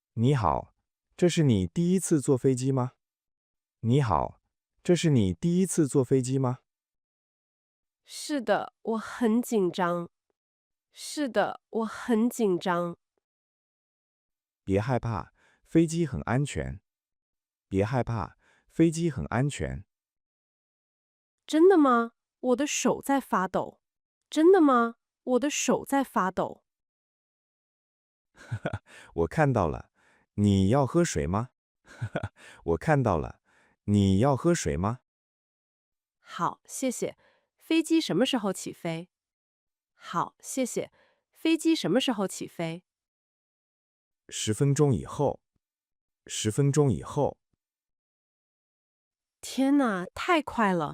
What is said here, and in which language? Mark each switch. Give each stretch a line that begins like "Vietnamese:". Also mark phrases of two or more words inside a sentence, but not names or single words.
Chinese: 你好，這是你第一次坐飛機嗎？你好，這是你第一次坐飛機嗎？是的，我很緊張。是的，我很緊張。別害怕，飛機很安全。別害怕，飛機很安全。真的嗎？我的手在發抖。真的嗎？我的手在發抖。我看到了，你要喝水嗎？我看到了，你要喝水嗎？好，謝謝。飛機什麼時候起飛？好，謝謝。飛機什麼時候起飛 10分鐘以後。10分鐘以後。天哪，太快了！